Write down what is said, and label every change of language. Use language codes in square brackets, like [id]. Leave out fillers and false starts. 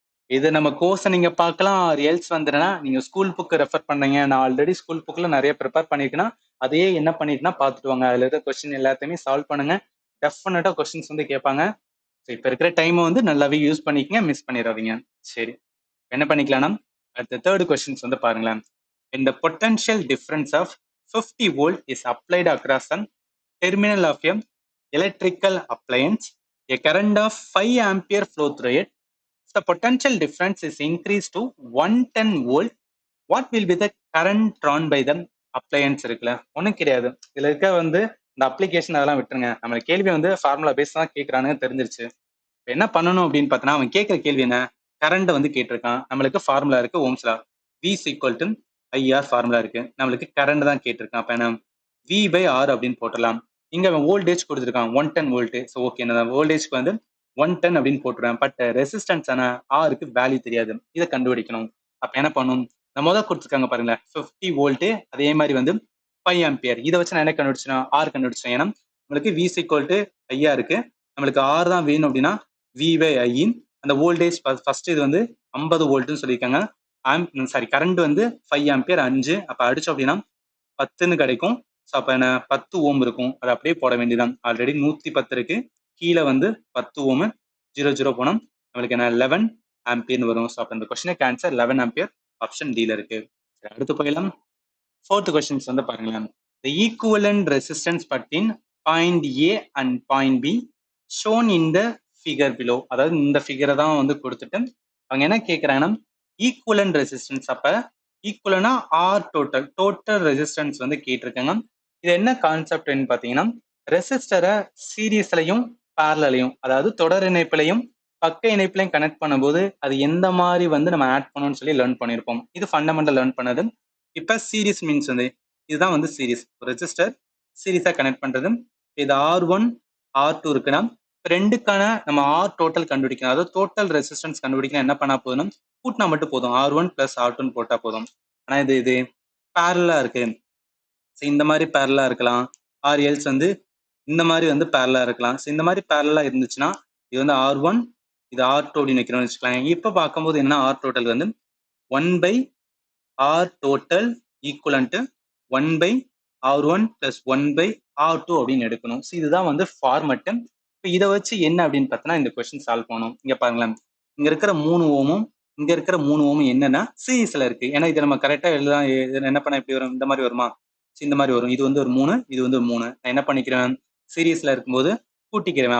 [ta] இது நம்ம கோர்ஸை நீங்க பார்க்கலாம். ரியல்ஸ் வந்துடுனா நீங்க ஸ்கூல் புக் ரெஃபர் பண்ணீங்க. நான் ஆல்ரெடி ஸ்கூல் புக்ல நிறைய ப்ரிப்பேர் பண்ணிருக்கேன்னா அதையே என்ன பண்ணிட்டுனா பார்த்துட்டு வாங்க. அதுல இருக்க கொஸ்டின் எல்லாத்தையுமே சால்வ் பண்ணுங்க. டெஃபினட்டா கொஸ்டின்ஸ் வந்து கேட்பாங்க. ஸோ இப்போ இருக்கிற டைமை வந்து நல்லாவே யூஸ் பண்ணிக்கங்க, மிஸ் பண்ணிடாதீங்க. சரி, என்ன பண்ணிக்கலாம்னா அடுத்த தேர்ட் கொஸ்டின்ஸ் வந்து பாருங்களேன். [en] In the potential difference of 50 volt is applied across an terminal of a electrical appliance, a current of 5 ampere flow through it. The potential difference is increased to 110 volt. What will be the current drawn by the appliance [ta] இருக்குல்ல? ஒன்றும் கிடையாது. இதுல இருக்க வந்து இந்த application அதெல்லாம் விட்டுருங்க. நம்ம கேள்வி வந்து ஃபார்முலா பேஸ் தான் கேட்கறானுங்க தெரிஞ்சிருச்சு. என்ன பண்ணணும் அப்படின்னு பார்த்தோன்னா அவன் கேட்கிற கேள்வி என்ன? கரண்ட் வந்து கேட்டிருக்கான். நம்மளுக்கு ஃபார்முலா இருக்கு ஓம்ஸ்லா. [en] V is equal to IR [ta] formula இருக்கு. நம்மளுக்கு கரண்ட் தான் கேட்டிருக்கான். அப்ப என்ன? V by R அப்படின்னு போட்டுடலாம். இங்க அவன் வோல்டேஜ் கொடுத்துருக்கான் 110 வோல்ட். ஸோ ஓகே, என்ன வோல்டேஜ்க்கு வந்து 110 அப்படின்னு போட்டுருவேன். பட் ரெசிஸ்டன்ஸ் ஆன ஆருக்கு வேல்யூ தெரியாது. இதை கண்டுபிடிக்கணும். அப்ப என்ன பண்ணும்? நம்ம முதல் கொடுத்துருக்காங்க பாருங்களேன் 50 வோல்ட், அதே மாதிரி வந்து 5 ஆம்பியர். இதை வச்சு நான் என்ன கண்டுபிடிச்சேன்? ஆர் கண்டுபிடிச்சேன். ஏன்னா நம்மளுக்கு [en] V is equal to IR [ta] இருக்கு. நம்மளுக்கு ஆர் தான் வேணும் அப்படின்னா V by I அந்த வோல்டேஜ் ஃபர்ஸ்ட் இது வந்து 50 வோல்ட்னு சொல்லியிருக்காங்க. சாரி, கரண்ட் வந்து 5 ஆம்பியர் 5. அப்ப அடிச்சோம் அப்படின்னா 10ன்னு கிடைக்கும். ஸோ அப்ப என்ன 10 ஓம் இருக்கும். அதை அப்படியே போட வேண்டியதான். ஆல்ரெடி 110 இருக்கு. கீழே வந்து 10 ஓம் 0 போனோம். நம்மளுக்கு என்ன 11 ஆம்பியர்னு வரும். ஸோ அப்ப இந்த கொஸ்டினுக்கு ஆன்சர் 11 ஆம்பியர் ஆப்ஷன் டில இருக்கு. அடுத்து போயிடலாம். ஃபோர்த் கொஸ்டின்ஸ் வந்து பாருங்களேன். [en] The equivalent resistance between point A and point B shown in the figure below. [ta] அதாவது இந்த ஃபிகரை தான் வந்து கொடுத்துட்டு அவங்க என்ன கேட்குறாங்கன்னா ஈக்குவலன்ட் ரெசிஸ்டன்ஸ். அப்ப ஈக்குவலனா ஆர் டோட்டல் ரெசிஸ்டன்ஸ் வந்து கேட்டிருக்காங்க. இது என்ன கான்செப்ட்னு பார்த்தீங்கன்னா ரெசிஸ்டரை சீரீஸ்லையும் பேரலையும், அதாவது தொடர் இணைப்பிலையும் பக்க இணைப்பிலையும் கனெக்ட் பண்ணும்போது அது எந்த மாதிரி வந்து நம்ம ஆட் பண்ணணும்னு சொல்லி லேர்ன் பண்ணியிருப்போம். இது ஃபண்டமெண்டல் லேர்ன் பண்ணது. இப்போ சீரீஸ் மீன்ஸ் வந்து இதுதான் வந்து சீரீஸ். ரெசிஸ்டர் சீரீஸா கனெக்ட் பண்றது. இது R1 R2 இருக்குன்னா ரெண்டுக்கான நம்ம ஆர் டோட்டல் கண்டுபிடிக்கணும். அதாவது டோட்டல் ரெசிஸ்டன்ஸ் கண்டுபிடிக்கணும். என்ன பண்ணா போதும்? கூட்டினா மட்டும் போதும். R1 + R2 போட்டா போதும். ஆனா இது பேரலா இருக்கு. இந்த மாதிரி பேரலா இருக்கலாம். ஆர் எல்ஸ் வந்து இந்த மாதிரி வந்து பேரலா இருக்கலாம். இந்த மாதிரி பேரலா இருந்துச்சுன்னா இது வந்து R1, இது R2 அப்படின்னு வைக்கிறோம்னு வச்சுக்கலாம். இப்போ பார்க்கும்போது என்ன? ஆர் டோட்டல் வந்து [en] 1/R total equivalent to 1/R1 + 1/R2 [ta] அப்படின்னு எடுக்கணும். இதுதான் வந்து ஃபார்மட். இப்போ இதை வச்சு என்ன அப்படின்னு பார்த்தோன்னா இந்த கொஸ்டின் சால்வ் பண்ணணும். இங்க பாருங்களேன், இங்க இருக்கிற 3 ஓமும் இங்க இருக்கிற 3 ஓமும் என்னன்னா சீரீஸ்ல இருக்கு. ஏன்னா இதை நம்ம கரெக்டா எழுதலாம். என்ன பண்ண இப்படி வரும்? இந்த மாதிரி வருமா? இந்த மாதிரி வரும். இது வந்து ஒரு 3, இது வந்து ஒரு 3. நான் என்ன பண்ணிக்கிறேன்? சீரீஸ்ல இருக்கும்போது கூட்டிக்கிறேன்.